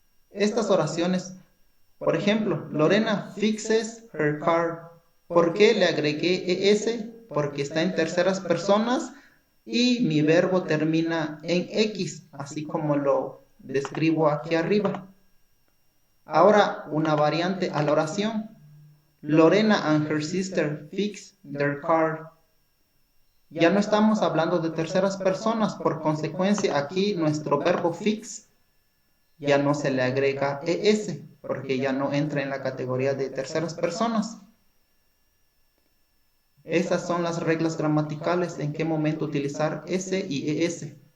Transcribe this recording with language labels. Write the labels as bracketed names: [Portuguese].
[Spanish] Estas oraciones, por ejemplo, [English] Lorena fixes her car. [Spanish] ¿Por qué le agregué ES? Porque está en terceras personas y mi verbo termina en X, así como lo describo aquí arriba. Ahora una variante a la oración. [English] Lorena and her sister fix their car. [Spanish] Ya no estamos hablando de terceras personas, por consecuencia aquí nuestro verbo fix ya no se le agrega ES, porque ya no entra en la categoría de terceras personas. Esas son las reglas gramaticales en qué momento utilizar S y ES.